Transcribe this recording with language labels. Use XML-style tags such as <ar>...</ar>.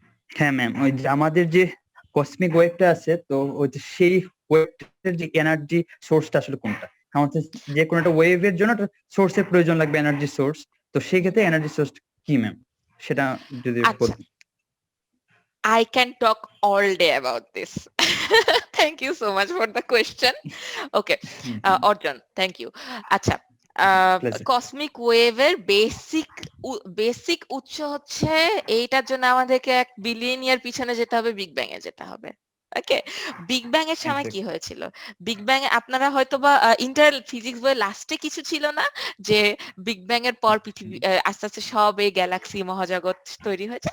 <bn>হ্যাঁ ম্যাম, ওই যে আমাদের যে কসমিক ওয়েভটা আছে, তো ওই যে সেই ওয়েভটার যে এনার্জি সোর্সটা আসলে কোনটা? আমাদের যে কোনো একটা ওয়েভের জন্য একটা সোর্সের প্রয়োজন লাগবে, এনার্জি সোর্স। তো সেই ক্ষেত্রে এনার্জি সোর্স কি ম্যাম, সেটা যদি আচ্ছা, বলতেন।</bn> <en>I can talk all day about this. Thank you so much for the question. Okay, Arjun, thank you.</en> <bn>আচ্ছা,</bn> <en>Pleasure.</en> <bn>কসমিক ওয়েভের বেসিক উৎস হচ্ছে, এইটার জন্য আমাদেরকে 1 বিলিয়ন ইয়ার পিছনে যেতে হবে, বিগ ব্যাং এ যেতে হবে। ওকে, বিগ ব্যাং এর সময় কি হয়েছিল? বিগ ব্যাং এ আপনারা হয়তোবা ইন্টার ফিজিক্স বই লাস্টে কিছু ছিল না যে বিগ ব্যাং এর পর পৃথিবী আস্তে আস্তে সব এই গ্যালাক্সি মহাজগৎ তৈরি হয়েছে।</bn>